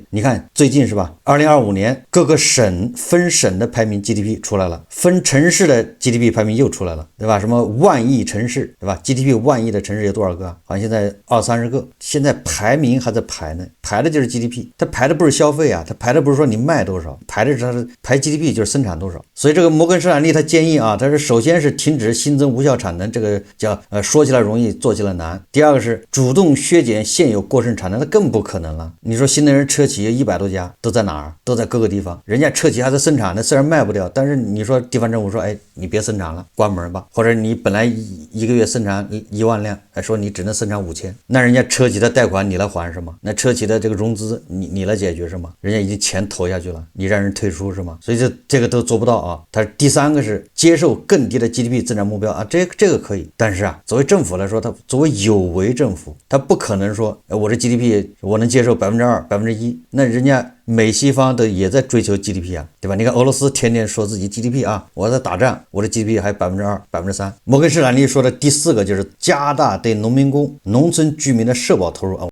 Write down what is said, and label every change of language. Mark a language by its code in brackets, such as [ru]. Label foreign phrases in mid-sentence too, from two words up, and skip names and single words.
[zh] 你看最近是吧？2025年各個省分省的排名 GDP 出來了，分城市的 GDP 排名又出來了，對吧？什麼萬億城市，對吧？ GDP 萬億的城市有多少個啊？好像現在20-30個，現在排名還在排呢，排的就是 GDP， 它排的不是消費啊，它排的不是說你賣多少，排的是它是排 GDP 就是生產多少。所以這個摩根士丹利他建議啊，他是首先是停止新增無效產能，這個叫說起來容易做起來難。第二個是主動削減現有過剩產能，那更不可能了。你說新能源車企有100多家，都在哪兒？都在各個地方，人家車企還在生產，那雖然賣不掉，但是你說地方政府說，你別生產了，關門吧，或者你本來一個月生產1萬輛，說你只能生產5000，那人家車企的貸款你來還是嗎？那車企的這個融資你來解決是嗎？人家已經錢投下去了，你讓人退出是嗎？所以這個都做不到啊。他第三個是接受更低的 GDP 增長目標啊，這個可以，但是啊，作為政府來說，他作為有為政府，他不可能說我這 GDP 我能接受2%、1%，那人家美西方都也在追求 GDP 啊，對吧？你看俄羅斯天天說自己 GDP 啊，我在打仗，我的 GDP 還2%、3%。摩根士丹利說的第四個就是加大對農民工、農村居民的社保投入啊。